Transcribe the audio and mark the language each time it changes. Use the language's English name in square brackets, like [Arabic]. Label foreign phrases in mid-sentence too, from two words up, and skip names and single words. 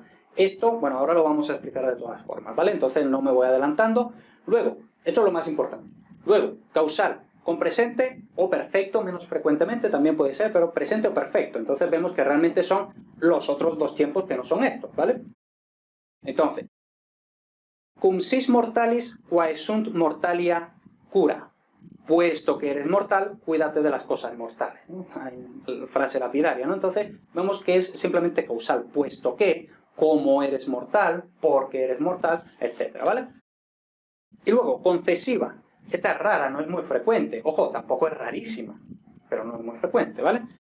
[Spanish] Esto, bueno, ahora lo vamos a explicar de todas formas, ¿vale? Entonces no me voy adelantando. Luego, esto es lo más importante. Luego, causal con presente o perfecto, menos frecuentemente también puede ser, pero presente o perfecto. Entonces vemos que realmente son los otros dos tiempos que no son estos, ¿vale? Entonces, [Latin] cum sis mortalis quae sunt mortalia cura. [Spanish] Puesto que eres mortal, cuídate de las cosas mortales, ¿no? Hay frase lapidaria, ¿no? Entonces, vemos que es simplemente causal. Puesto que, como eres mortal, porque eres mortal, etc., ¿vale? Y luego, concesiva. Esta es rara, no es muy frecuente. Ojo, tampoco es rarísima, pero no es muy frecuente, ¿vale?